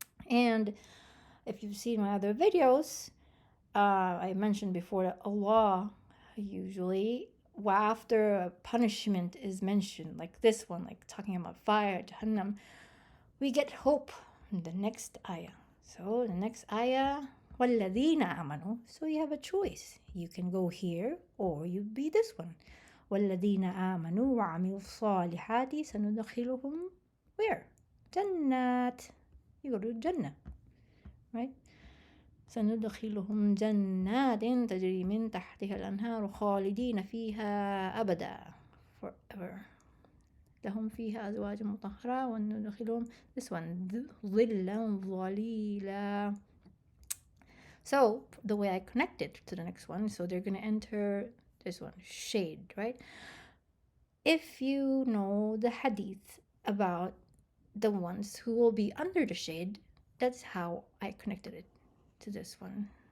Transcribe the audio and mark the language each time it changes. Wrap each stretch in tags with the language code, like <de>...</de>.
<en>And if you've seen my other videos, I mentioned before that Allah usually, after a punishment is mentioned, like this one, like talking about fire, Jahannam, we get hope in the next ayah. So the next ayah,</en> <ar>وَالَّذِينَ آمَنُوا.</ar> <en>So you have a choice. You can go here or you be this one.</en> <ar>وَالَّذِينَ آمَنُوا وَعَمِلُوا الصَّالِحَاتِ سَنُدْخِلُهُم</ar> <en>where? Jannat. You go to Jannah, right?</en> <ar>سندخلهم جنات تجري من تحتها الأنهار خالدين فيها أبدا,</ar> <en>forever.</en> <ar>لهم فيها أزواج مطهرة وندخلهم,</ar> <en>this one,</en> <ar>ظلا ظليلا.</ar> <en>So the way I connect it to the next one, so they're going to enter this one, shade, right? If you know the hadith about the ones who will be under the shade, that's how I connected it to this one.</en>